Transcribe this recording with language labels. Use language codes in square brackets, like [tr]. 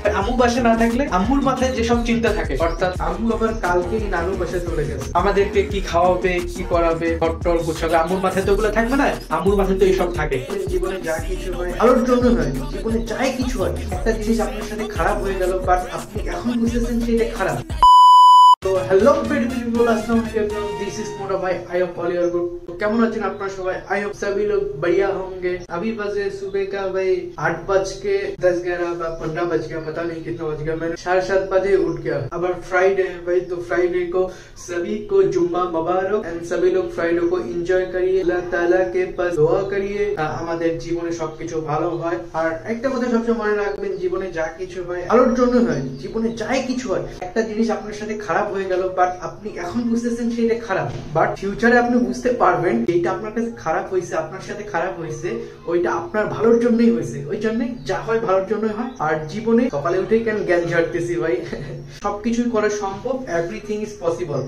[bn] আম্মু বাসা না থাকলে আম্মুর মাথায় যেসব চিন্তা থাকে, অর্থাৎ আম্মু আবার কালকেই নানুর বাসায় চলে গেছে, আমাদেরকে কি খাওয়াবে, কি করাবে, ঘরটর গোছাবে, আম্মুর মাথায় তো ওগুলো থাকবে না, আম্মুর মাথায় তো এইসব থাকে। জীবনে যা কিছু হয় ভালোর জন্য হয়, জীবনে যাই কিছু হয় একটা জিনিস আপনার সাথে খারাপ হয়ে গেল, বাট আপনি এখন বুঝতেছেন যে এটা খারাপ। [en] তো hello people, আসসালামু আলাইকুম, [bn] দিস ইজ মোটা ভাই, [en] I hope all are good. [bn] तो কেমন আছেন আপনারা সবাই? [en] I hope [hi] सभी लोग बढ़िया होंगे। अभी बजे सुबह का भाई 8:10-11 বা 15 बज गया, पता नहीं कितना बज गया। मैंने 7:30 बजे उठ गया। अब फ्राइडे है भाई, तो फ्राइडे को सभी को जुम्मा मुबारक एंड सभी लोग फ्राइडे को एंजॉय करिए, আল্লাহ তাআলা के पास [bn] দোয়া করিয়ে আমাদের জীবনে সবকিছু ভালো হয়। আর একটা কথা সবসময় মনে রাখবেন, জীবনে যা কিছু হয় ভালোর জন্য হয়, জীবনে যাই কিছু হয় একটা জিনিস আপনার সাথে খারাপ হয়ে গেল, বাট আপনি এখন বুঝতেছেন যে এটা খারাপ, বাট ফিউচারে আপনি বুঝতে পারবেন এইটা আপনার কাছে খারাপ হয়েছে, আপনার সাথে খারাপ হয়েছে, ওইটা আপনার ভালোর জন্যই হয়েছে। ওই জন্য যা হয় ভালোর জন্যই হয়। আর জীবনে সকালে উঠে কেন জ্ঞান ঝাড়তেছি ভাই, সবকিছুই করা সম্ভব, [en] Everything is possible.